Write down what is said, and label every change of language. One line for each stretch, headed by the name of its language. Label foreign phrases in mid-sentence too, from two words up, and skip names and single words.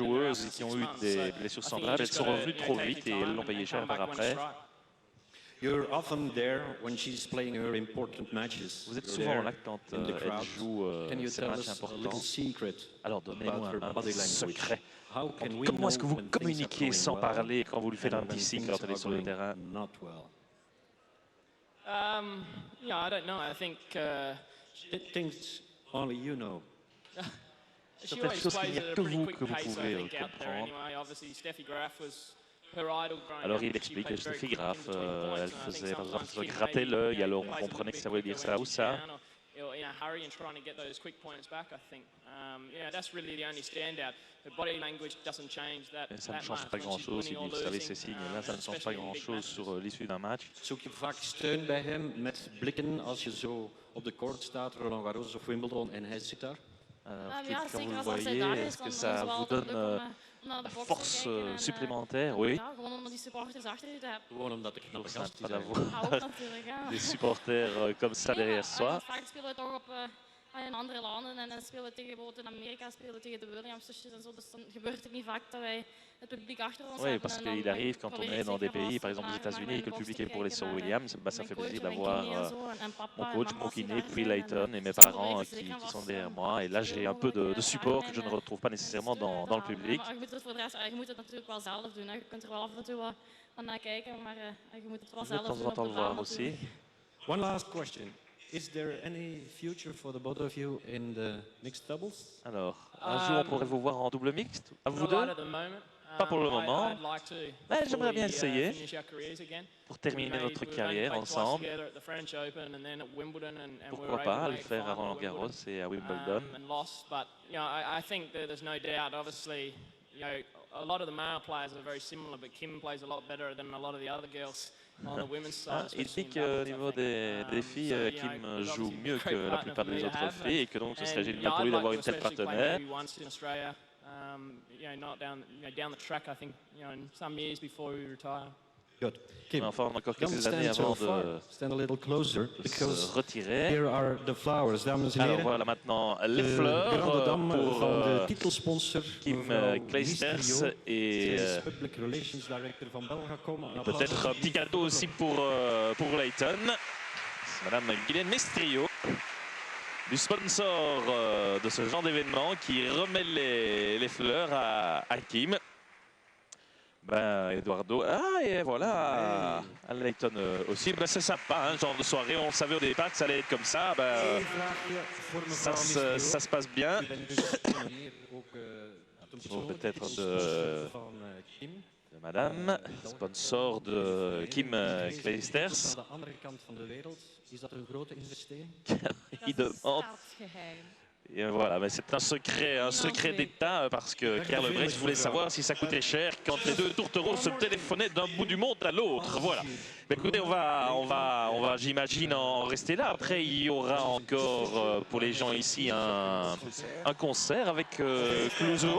French: joueuses qui ont eu des blessures semblables. Elles sont revenues trop vite et elles l'ont payé cher par après.
English: You're often there when she's playing her important matches.
French: Vous êtes
English: You're
French: souvent
English: there
French: là quand
English: in the
French: elle
English: crowd.
French: joue
English: Can you
French: ces
English: tell
French: matchs
English: us a little
French: importants.
English: secret
French: Alors
English: about
French: donnez-nous
English: her
French: un
English: body
French: petit
English: language?
French: secret.
English: How can we
French: Comment est-ce
English: know
French: que vous
English: when things are
French: communiquez
English: going
French: sans
English: well
French: parler quand vous lui faites
English: and
French: un
English: when
French: petit signe
English: things
French: quand elle est
English: are
French: sur le
English: going
French: terrain?
English: not well? Yeah, I don't know. I think Things only you know. she
French: Certaines
English: always
French: choses qu'il
English: plays
French: n'y a
English: at a
French: que
English: pretty
French: vous
English: quick
French: que vous
English: pace, I
French: pouvez
English: think, out there
French: comprendre.
English: anyway. Obviously, Steffi Graf was her idol growing
French: Alors
English: up.
French: il
English: She
French: explique
English: played
French: que
English: very
French: Steffi
English: quick in
French: Graf,
English: between points,
French: elle
English: and I think
French: faisait par exemple
English: sometimes
French: se
English: Kim
French: gratter
English: maybe,
French: l'œil, alors on
English: plays a
French: comprenait que
English: bit
French: ça voulait dire
English: quicker
French: ça
English: when
French: ou
English: she's
French: ça.
English: down, or hurry and trying to get those quick points back. I think, that's really the only standout. The body language doesn't change that.
French: Et ça ne change pas grand-chose si vous savez ces signes. Là, ça ne change pas grand-chose sur l'issue d'un match.
Dutch: Zoek je vaak steun bij hem met blikken als je zo op de court staat, Roland Garros of Wimbledon, en hij zit daar? Ja,
French: Quand vous
Dutch: zeker
French: le
Dutch: als hij
French: voyez,
Dutch: daar
French: est-ce
Dutch: is,
French: que
Dutch: dan is
French: ça
Dutch: het wel
French: vous
Dutch: altijd
French: donne
Dutch: leuk om naar de box te
French: force
Dutch: kijken en,
French: supplémentaire? Oui.
Dutch: Ja, gewoon omdat die supporters achter je hebben. Gewoon omdat ik knappe
French: Toujours
Dutch: gasten
French: sympa
Dutch: zijn.
French: d'avoir
Dutch: Ook natuurlijk, ja.
French: des supporters comme ça
Dutch: Nee,
French: derrière
Dutch: maar,
French: soi.
Dutch: vaak spelen we toch op in andere landen en dan spelen we tegen bijvoorbeeld in Amerika spelen we tegen de Williams-zusjes en zo. Dus dan gebeurt het niet vaak dat wij het publiek achter ons
French: Oui,
Dutch: hebben.
French: parce
Dutch: en dan
French: qu'il arrive quand on
Dutch: probeer
French: est dans des
Dutch: zeker
French: pays,
Dutch: als
French: par exemple aux
Dutch: naar
French: États-Unis, et que le
Dutch: mijn
French: public
Dutch: box
French: est pour les
Dutch: te
French: Sir
Dutch: kijken,
French: Williams, bah, ça
Dutch: mijn
French: fait
Dutch: coach
French: plaisir
Dutch: en mijn
French: d'avoir
Dutch: kiné en zo, en papa
French: mon
Dutch: en
French: coach,
Dutch: mama
French: mon
Dutch: als die
French: kiné,
Dutch: daar
French: puis
Dutch: zijn.
French: Layton et mes
Dutch: dan
French: parents
Dutch: probeer ik
French: qui
Dutch: zeker
French: sont
Dutch: als,
French: derrière moi. Et là, j'ai un peu de support que je ne retrouve pas nécessairement dans le public.
Dutch: Maar je moet het voor de rest, je moet het natuurlijk wel zelf doen. Hè. Je kunt er wel af en toe wat naar kijken, maar je moet het wel
French: Je vais de
Dutch: zelf
French: temps
Dutch: doen
French: en
Dutch: op
French: temps
Dutch: de
French: le voir
Dutch: baan
French: aussi.
Dutch: natuurlijk.
English: One last question. Is there any future for the both of you in the mixed doubles?
French: Alors, un jour, on pourrait vous voir en double mixte, à vous
English: Not
French: deux,
English: right at the moment.
French: Pas pour le moment.
English: I'd like to.
French: Ouais,
English: before
French: j'aimerais bien
English: we,
French: essayer.
English: finish our careers again.
French: pour terminer notre
English: We've only
French: carrière
English: played twice
French: ensemble.
English: together at the French Open and then at Wimbledon, and we
French: Pourquoi
English: were able
French: pas
English: to
French: le
English: make
French: faire à
English: final
French: Roland
English: at
French: Garros
English: Wimbledon,
French: et à Wimbledon.
English: and lost. But I think that there's no doubt. Obviously, a lot of the male players are very similar, but Kim plays a lot better than a lot of the other girls on the women's side.
French: Il
English: especially
French: dit
English: in doubles,
French: qu'au
English: I
French: niveau
English: think.
French: des filles, Kim joue mieux que la plupart des autres filles et que donc ce serait
English: And,
French: génial pour lui
English: I'd
French: d'avoir
English: like
French: une
English: to
French: telle
English: especially play
French: partenaire.
English: maybe once in Australia, not down the track. I think in some years before we retire. Good. Kim,
French: Enfin, on a encore
English: don't
French: quelques années
English: stand so
French: avant
English: far.
French: de
English: Stand a little closer,
French: se
English: because
French: retirer.
English: here are the flowers,
Dutch: dames en
French: Alors
Dutch: heren.
French: voilà maintenant les
Dutch: De
French: fleurs grande dame pour
Dutch: van de titelsponsor,
French: Kim
Dutch: mevrouw
French: Clijsters
Dutch: Mysterio.
French: et
Dutch: Zij is
English: Public Relations Director
Dutch: van Belgacom. Een applaus.
French: peut-être un petit cadeau aussi pour Layton. C'est Madame Guylaine Mestrio, du sponsor de ce genre d'événement, qui remet les fleurs à Kim. Ben, Eduardo, et voilà, à Layton aussi. Ben, c'est sympa, hein, genre de soirée. On savait au départ que ça allait être comme ça. Ben,
Dutch: Eén vraagje voor mevrouw Mysterio.
French: ça se passe bien.
Dutch: U bent dus op die manier ook een persoonlijke
French: peut-être
Dutch: titelsponsor van Kim.
French: De Madame, sponsor de Kim Clijsters.
Dutch: Aan de andere kant van de wereld, is dat een grote investering?
French: Il demande. Et voilà, mais c'est un secret d'État parce que Karl Brecht voulait savoir si ça coûtait cher quand les deux tourtereaux se téléphonaient d'un bout du monde à l'autre. Voilà. Mais écoutez, on va j'imagine, en rester là. Après, il y aura encore pour les gens ici un concert avec Clouseau.